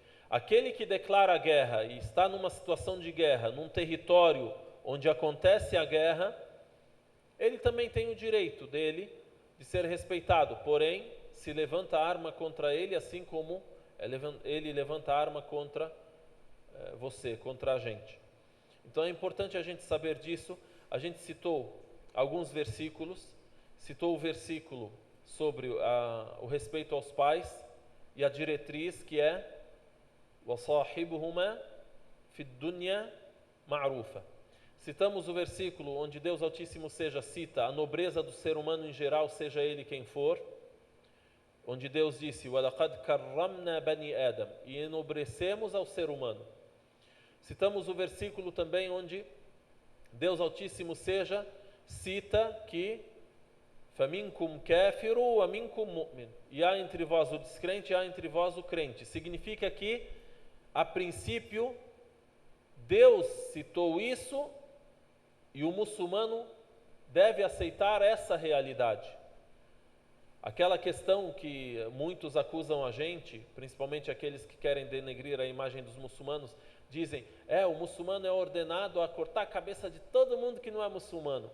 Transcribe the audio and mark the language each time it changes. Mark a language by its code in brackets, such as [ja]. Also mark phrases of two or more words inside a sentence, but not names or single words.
[pt] Aquele que declara a guerra e está numa situação de guerra, num território onde acontece a guerra, ele também tem o direito dele de ser respeitado, porém, se levanta a arma contra ele, assim como ele levanta a arma contra você, contra a gente. Então é importante a gente saber disso. A gente citou alguns versículos, citou o versículo sobre o respeito aos pais e a diretriz que é [ar] وَصَاحِبُهُمَا فِي الدُّنْيَا مَعْرُوفًا. [pt] Citamos o versículo onde Deus Altíssimo cita a nobreza do ser humano em geral, seja ele quem for, onde Deus disse: [ar] وَلَقَدْ كَرَّمْنَا بَنِي آدَمَ, [pt] e enobrecemos ao ser humano. Citamos o versículo também onde Deus Altíssimo cita que [ar] فَمِنْكُمْ كَافِرُ وَمِنْكُمْ مُؤْمِنٌ, [pt] e há entre vós o descrente e há entre vós o crente. Significa que, a princípio, Deus citou isso e o muçulmano deve aceitar essa realidade. Aquela questão que muitos acusam a gente, principalmente aqueles que querem denegrir a imagem dos muçulmanos, dizem: o muçulmano é ordenado a cortar a cabeça de todo mundo que não é muçulmano.